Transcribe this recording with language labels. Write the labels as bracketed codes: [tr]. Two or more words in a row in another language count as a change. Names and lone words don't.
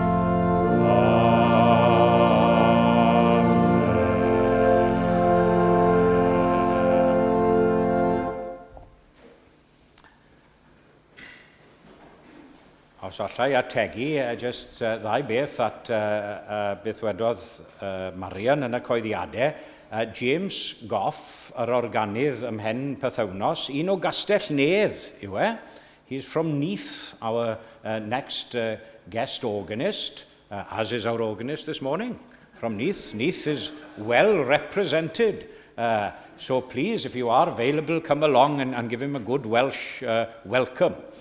[cy] Os allai ategu, just ddau beth at beth wedodd Marian yn y coeddiadau. James Goff, yr organydd ymhen pythefnos, un o Gastell Nedd yw e. [en] He's from Neath, our next guest organist, as is our organist this morning, from Neath. Neath is well represented. So please, if you are available, come along and give him a good Welsh welcome.